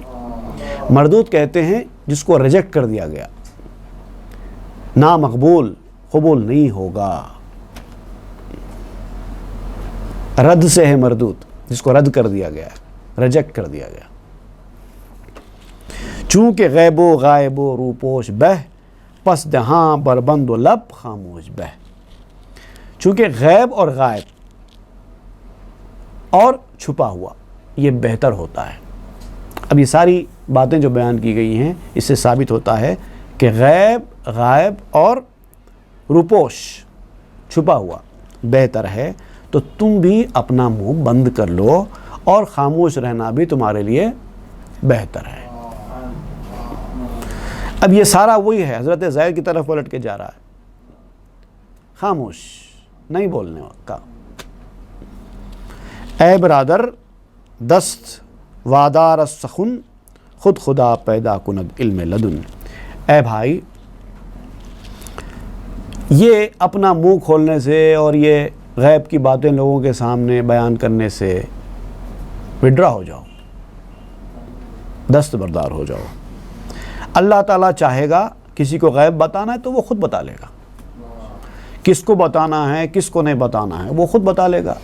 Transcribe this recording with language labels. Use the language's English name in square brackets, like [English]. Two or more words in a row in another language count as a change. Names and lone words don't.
[Urdu] مردود کہتے ہیں جس کو ریجیکٹ کر دیا گیا، نامقبول، قبول نہیں ہوگا۔ رد سے ہے مردود، جس کو رد کر دیا گیا، ریجیکٹ کر دیا گیا۔ [Persian] چونکہ غیب و غائب و روپوش بہ، پس دہاں بربند و لب خاموش بہ۔ [Urdu] چونکہ غیب اور غائب اور چھپا ہوا یہ بہتر ہوتا ہے۔ اب یہ ساری باتیں جو بیان کی گئی ہیں اس سے ثابت ہوتا ہے کہ غیب، غائب اور روپوش، چھپا ہوا بہتر ہے۔ تو تم بھی اپنا منہ بند کر لو اور خاموش رہنا بھی تمہارے لیے بہتر ہے۔ اب یہ سارا وہی ہے، حضرت زید کی طرف پلٹ کے جا رہا ہے، خاموش، نہیں بولنے کا۔ [Persian] اے برادر دست وادار سخن، خود خدا پیدا کند علم لدن۔ [Urdu] اے بھائی، یہ اپنا منہ کھولنے سے اور یہ غیب کی باتیں لوگوں کے سامنے بیان کرنے سے وڈرا ہو جاؤ، دست بردار ہو جاؤ۔ اللہ تعالیٰ چاہے گا کسی کو غیب بتانا ہے تو وہ خود بتا لے گا، کس کو بتانا ہے کس کو نہیں بتانا ہے وہ خود بتا لے گا۔